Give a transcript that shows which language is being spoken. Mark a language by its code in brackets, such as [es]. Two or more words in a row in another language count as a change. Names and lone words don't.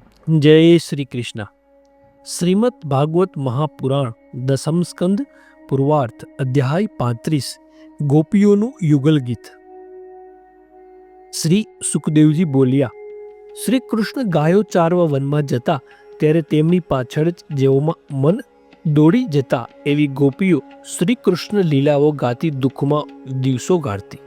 [hi] जय श्री कृष्ण। श्रीमद् भागवत महापुराण दसम स्कंद पूर्वार्थ अध्याय 35 [gu] ગોપીઓનું યુગલ ગીત। શ્રી સુખદેવજી બોલ્યા, શ્રી કૃષ્ણ ગાયો ચારવા વનમાં જતા ત્યારે તેમની પાછળ જ જેઓમાં મન દોડી જતા એવી ગોપીઓ શ્રી કૃષ્ણ લીલાઓ ગાતી દુઃખમાં દિવસો ગાળતી।